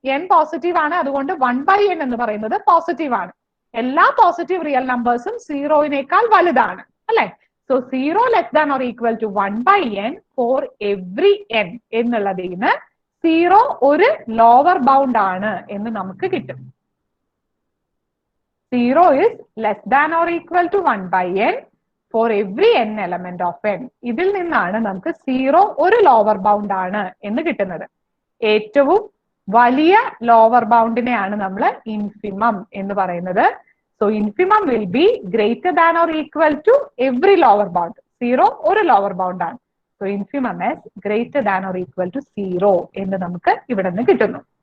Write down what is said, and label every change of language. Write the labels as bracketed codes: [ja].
[ml] n positive ആണ്, അതുകൊണ്ട് 1/n എന്ന് പറയുന്നത് പോസിറ്റീവ് ആണ്. എല്ലാ പോസിറ്റീവ് റിയൽ നമ്പേഴ്സും 0-നേക്കാൾ വലുതാണ്, അല്ലെ? [en] so 0 less than or equal to 1/n for every n [ml] എന്നുള്ളതിന് 0 ഒരു ലോവർ ബൗണ്ട് ആണ് എന്ന് നമുക്ക് കിട്ടും. [en] 0 is less than or equal to 1/n for every n element of n. [ml] ഇതിൽ നിന്നാണ് നമുക്ക് 0 ഒരു ലോവർ ബൗണ്ട് ആണ് എന്ന് കിട്ടുന്നത്. ഏറ്റവും വലിയ ലോവർ ബൗണ്ടിനെയാണ് നമ്മൾ ഇൻഫിമം എന്ന് പറയുന്നത്. [en] So infimum will be greater than or equal to every lower bound. [ml] 0 ഒരു ലോവർ ബൗണ്ട് ആണ്. [en] so infimum is greater than or equal to 0 [ml] എന്ന് നമുക്ക് ഇവിടെ നിന്ന് കിട്ടുന്നു.